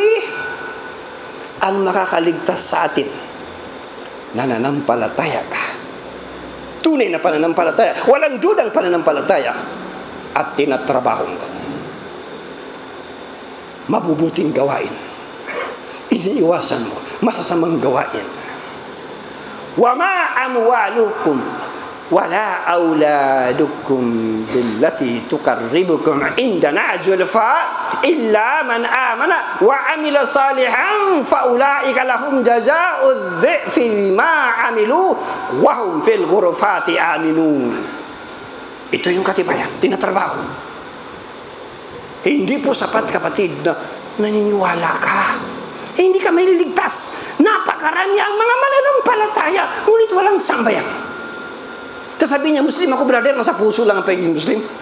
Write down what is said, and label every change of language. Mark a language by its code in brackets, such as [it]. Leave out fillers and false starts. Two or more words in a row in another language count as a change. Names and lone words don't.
[tl] Ang makakaligtas sa atin, nananampalataya ka. Tunay na pananampalataya, walang dudang pananampalataya, at tinatrabaho mo. Mabubuting gawain, iniiwasan mo masasamang gawain. [ar] وَمَا أَمْوَالُكُمْ وَلَا أَوْلَادُكُمْ بِالَّتِي تُقَرِّبُكُمْ عِنْدَنَا زُلْفَىٰ إِلَّا مَنْ آمَنَ وَعَمِلَ صَالِحًا فَأُولَٰئِكَ لَهُمْ جَزَاءُ الضِّعْفِ بِمَا عَمِلُوا وَهُمْ فِي الْغُرُفَاتِ آمِنُونَ. [tl] Ito yung katibayan, tinatrabaho. Hindi po sapat, kapatid, na naniniwala ka. Hindi ka may liligtas. Napakarami ang mga mananampalataya, ngunit walang sambayan. Kasabi niya, Muslim ako, brother, nasa puso lang ang pagiging Muslim.